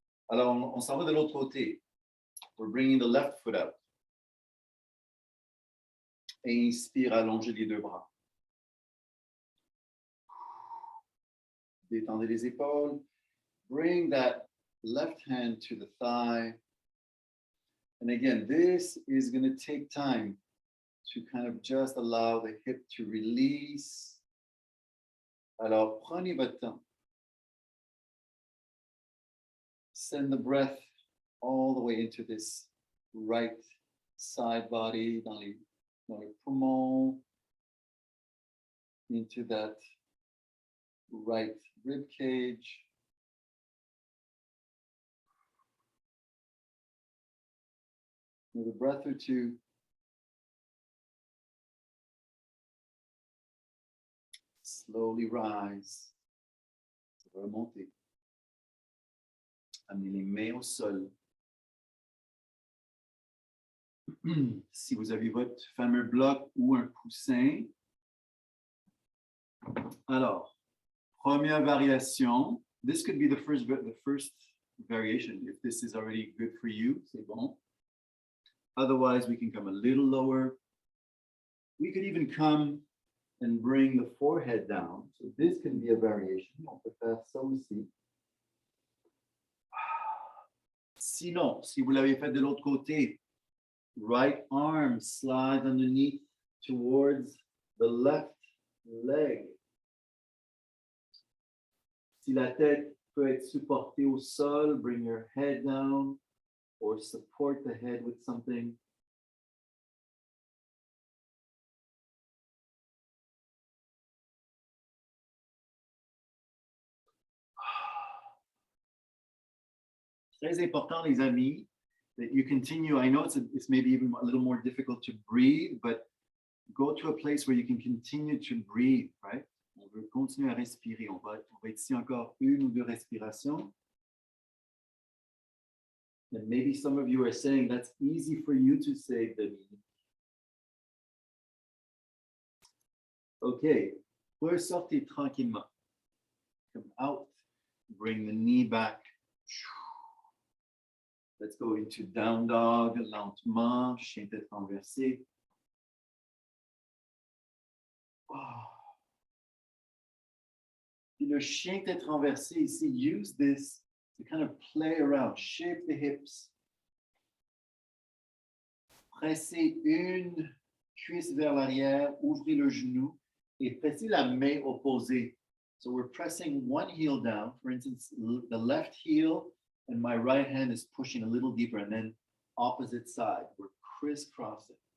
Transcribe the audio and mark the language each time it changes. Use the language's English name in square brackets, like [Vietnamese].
[French] Alors, on s'en va de l'autre côté. [English] We're bringing the left foot out. [French] Et inspire, allongez les deux bras. Détendez les épaules. [English] Bring that left hand to the thigh. And again, this is going to take time to kind of just allow the hip to release. [French] Alors, prenez votre temps. [English] Send the breath all the way into this right side body, [French] dans les poumons, [English] into that right rib cage. Another breath or two. Slowly rise. [French] Remontez. Amenez les mains au sol. Si vous avez votre fameux bloc ou un coussin. Alors, première variation. [English] This could be the first variation. If this is already good for you, [French] c'est bon. [English] Otherwise, we can come a little lower. We could even come and bring the forehead down. So this can be a variation. [French] On peut faire ça aussi. Sinon, si vous l'avez fait de l'autre côté, [English] right arm slides underneath towards the left leg. [French] Si la tête peut être supportée au sol, [English] bring your head down or support the head with something. [French] Très important, les amis, [English] that you continue. I know it's maybe even a little more difficult to breathe, but go to a place where you can continue to breathe, right? [French] On veut continuer à respirer. On va être ici encore 1 ou 2 respirations. [English] And maybe some of you are saying that's easy for you to say, Denis. Okay, [French] ressortez tranquillement. [English] Come out, bring the knee back. Let's go into down dog, [French] lentement, chien tête renversée. Oh. Puis le chien tête renversée ici, [English] use this to kind of play around, shape the hips. [French] Pressez une cuisse vers l'arrière, ouvrez le genou et pressez la main opposée. [English] So we're pressing one heel down, for instance, the left heel, and my right hand is pushing a little deeper, and then opposite side, we're crisscrossing.